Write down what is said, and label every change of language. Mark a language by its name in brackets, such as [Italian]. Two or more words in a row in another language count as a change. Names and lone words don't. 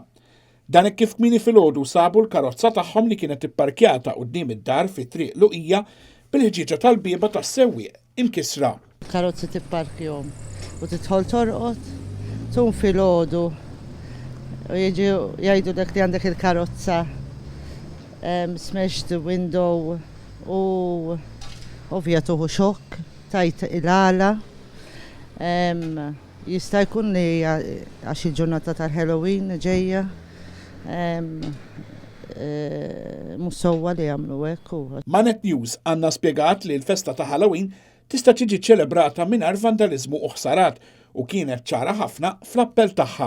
[Maltese] Dan hekk kif kmieni filgħodu sabu l-karozza tagħhom li kienet ipparkjata quddiem id-dar fi triq Luqija bil-ħġieġa tal-bieba tas-sewwieq imkisra. Karozzi tipparkjhom u tidħol torqod tum filgħodu u jiġu jgħidu dak li għandek il-karozza [English] smashed the window [Maltese] u ovvja tuħu xokk tajt il-għala. Jista' jkun li għax il-ġurnata tal-Halloween ġejja mhux sewwa li jagħmlu hekk. Manet News għandna spjegat li l-festa ta' Halloween tista' tiġi ċelebrata mingħajr vandaliżmu u ħsarat u kienet ċara ħafna fl-appell tagħha.